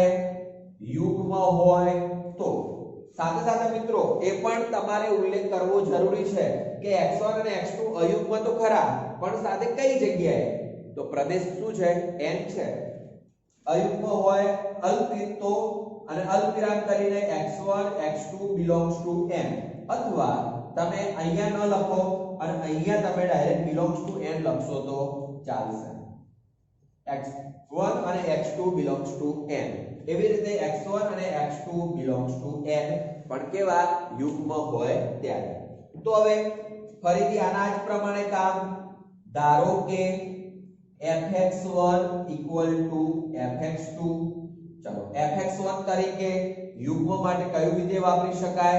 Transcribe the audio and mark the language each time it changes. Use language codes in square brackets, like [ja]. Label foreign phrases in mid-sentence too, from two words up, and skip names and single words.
[gu] યુગ્મ હોય તો. સાથે સાથે મિત્રો એ પણ તમારે ઉલ્લેખ કરવો જરૂરી છે કે x1 અને x2 અયુગ્મ તો ખરા, પણ સાથે કઈ જગ્યાએ? તો પ્રદેશ શું છે? n છે. અયુગ્મ હોય અલ્પિતો અને અલ્પવિરામ કરીને x1 x2 [en] belongs to n, [gu] અથવા તમે અહીંયા ન લખો અને અહીંયા તમે ડાયરેક્ટ [en] belongs to n [gu] લખશો તો ચાલશે. x1 અને x2 [en] belongs to n. [gu] એવી રીતે x1 અને x2 [en] belongs to n [gu] પણ કેવા? યુગ્મ હોય ત્યારે. તો હવે ફરીથી આના જ પ્રમાણે કામ, ધારો કે fx1 fx2. ચલો fx1 તરીકે યુગ્મ માટે કયું વિધેય વાપરી શકાય?